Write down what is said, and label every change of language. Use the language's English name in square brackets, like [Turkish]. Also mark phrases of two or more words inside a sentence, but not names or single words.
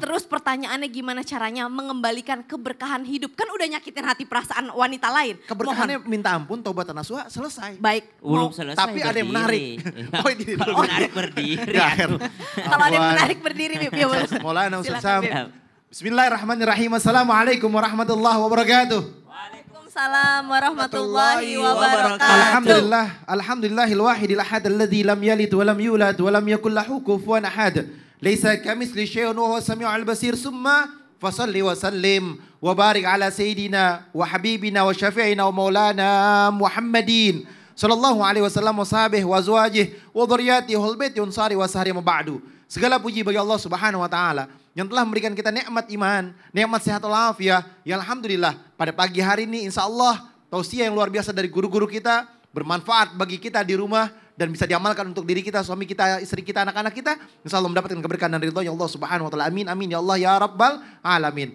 [Indonesian] Terus pertanyaannya gimana caranya mengembalikan keberkahan hidup. Kan udah nyakitin hati perasaan wanita lain. Keberkahannya minta ampun, taubat dan nasuha, selesai. Baik. Belum selesai. Tapi ada yang menarik. Oh, kalau menarik berdiri. Kalau ada yang menarik berdiri Bib. Ya boleh. Maulana Ustaz Silakan, Sam. Bib. [Arabic] بسم الله الرحمن الرحيم. السلام عليكم ورحمة الله وبركاته. وعليكم السلام ورحمة الله وبركاته. الحمد لله، الحمد لله الواحد الأحد الذي لم يلد ولم يولد ولم يكن له كفوا أحد. ليس كمثله شيء وهو السميع البصير. ثم فصل وسلم وبارك على سيدنا وحبيبنا وشفيعنا ومولانا محمد صلى الله عليه وسلم وصحبه وأزواجه وذريته والبيت أنصاري وصهري ما بعد. [Indonesian] Segala puji bagi Allah [Arabic] سبحانه وتعالى [Indonesian] yang telah memberikan kita nikmat iman, nikmat sehat walafiat. Ya alhamdulillah, pada pagi hari ini [Arabic] إن شاء الله [Indonesian] tausiah yang luar biasa dari guru-guru kita bermanfaat bagi kita di rumah dan bisa diamalkan untuk diri kita, suami kita, istri kita, anak-anak kita. [Arabic] إن شاء الله [Indonesian] mendapatkan keberkahan dan ridho [Arabic] يا الله سبحانه وتعالى. آمين آمين يا الله يا رب العالمين.